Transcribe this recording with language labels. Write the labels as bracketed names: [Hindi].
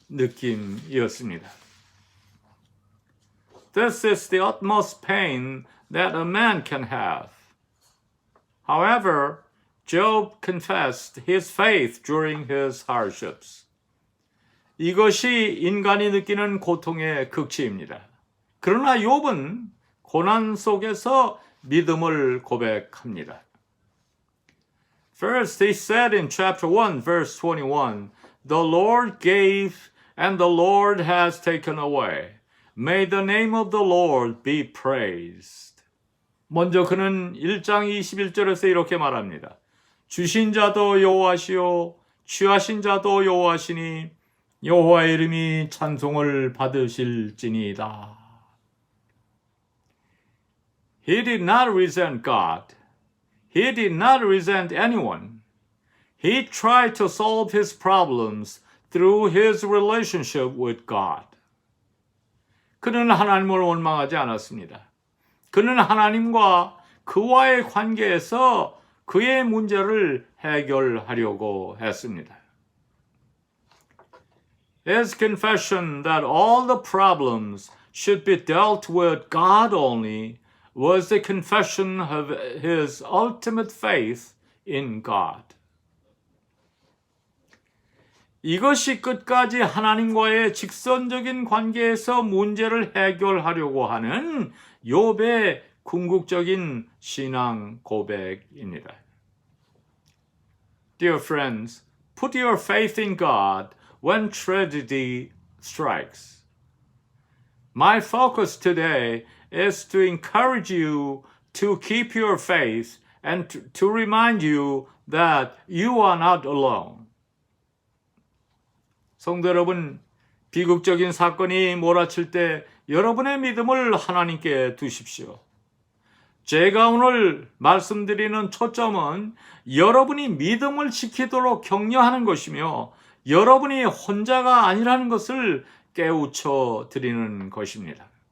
[Korean] 느낌이었습니다. [English] This is the utmost pain that a man can have. However, Job confessed his faith during his hardships. [Korean] 이것이 인간이 느끼는 고통의 극치입니다. 그러나 욥은 고난 속에서 믿음을 고백합니다. [English] First, he said in chapter 1, verse 21, The Lord gave and the Lord has taken away. May the name of the Lord be praised. [Korean] 먼저 그는 1장 21절에서 이렇게 말합니다. 주신 자도 여호와시요 취하신 자도 여호와시니 여호와의 이름이 찬송을 받으실지니이다. [English] He did not resent God. He did not resent anyone. He tried to solve his problems through his relationship with God. [Korean] 그는 하나님을 원망하지 않았습니다. 그는 하나님과 그와의 관계에서 그의 문제를 해결하려고 했습니다. [English] His confession that all the problems should be dealt with God only was the confession of his ultimate faith in God. [Korean] 이것이 끝까지 하나님과의 직선적인 관계에서 문제를 해결하려고 하는 욥의 궁극적인 신앙 고백입니다. [English] Dear friends, put your faith in God when tragedy strikes. My focus today is to encourage you to keep your faith and to remind you that you are not alone. [Korean] 성도 여러분, 비극적인 사건이 몰아칠 때 여러분의 믿음을 하나님께 두십시오. 제가 오늘 말씀드리는 초점은 여러분이 믿음을 지키도록 격려하는 것이며 여러분이 혼자가 아니라는 것을 깨우쳐 드리는 것입니다.